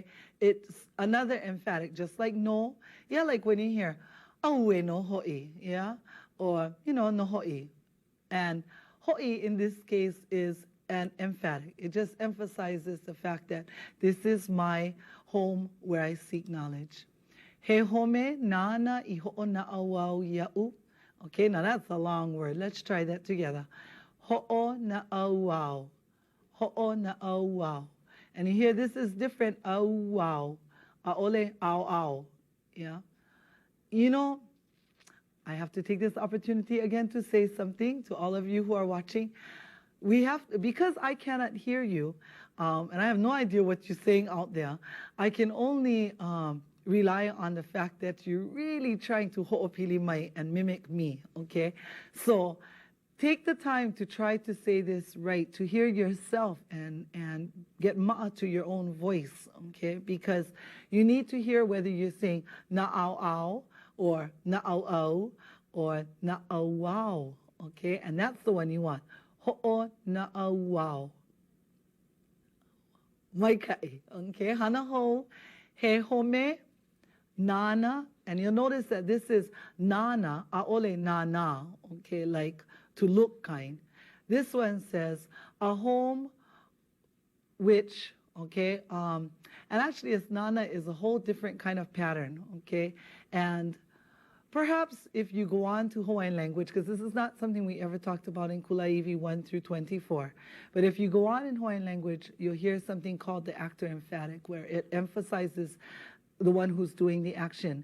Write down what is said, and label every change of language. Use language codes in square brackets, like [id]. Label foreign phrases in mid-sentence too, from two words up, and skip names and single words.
[en] It's another emphatic, just like no. Yeah, like when you hear, [haw] auwe no ho'i. [en] Yeah? Or, you know, [haw] no ho'i. [en] And ho'i in this case is an emphatic. It just emphasizes the fact that this is my home where I seek knowledge. [haw] He home nana I ho'o na'auau ia'u. [en] Okay, now that's a long word. Let's try that together. [haw] Ho'o na'auau. Ho'o na'auau. [en] And you hear this is different. [haw] Auau. Aole au au. [en] Yeah. You know, I have to take this opportunity again to say something to all of you who are watching. We have, because I cannot hear you, and I have no idea what you're saying out there, I can only rely on the fact that you're really trying to [haw] ho'opili mai [en] and mimic me, okay? So take the time to try to say this right, to hear yourself and get ma'a to your own voice, okay? Because you need to hear whether you're saying na'au-au or na'au-au or na'au-wow, okay? And that's the one you want. [haw] Ho'o na'au-wow. Maikai, okay? Hana ho, he home, nana, [en] and you'll notice that this is nana, [haw] aole nana, [en] okay, like to look kind. This one says a home which, okay, and actually this nana is a whole different kind of pattern, okay, and perhaps if you go on to Hawaiian language, because this is not something we ever talked about in Kulāiwi 1 through 24, but if you go on in Hawaiian language, you'll hear something called the actor emphatic, where it emphasizes the one who's doing the action.